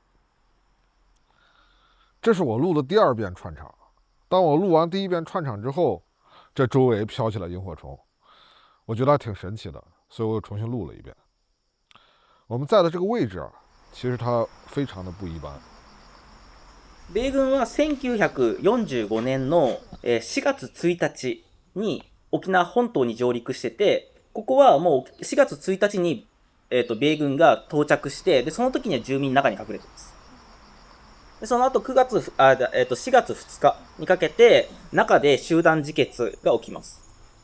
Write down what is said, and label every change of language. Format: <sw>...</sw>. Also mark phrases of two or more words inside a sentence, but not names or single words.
<zh>这是我录的第2遍串场。当我录完第1遍串场之后，这周围飘起了萤火虫，我觉得还挺神奇的，所以我又重新录了1遍。我们在的这个位置啊，其实它非常的不一般。</zh> <ja>米軍は1945年の4月1日に沖縄本島に上陸してて、ここはもう4月1日に、米軍が到着して、でその時には住民の中に隠れてます。でその後4月2日にかけて中で集団自決が起きます。</ja>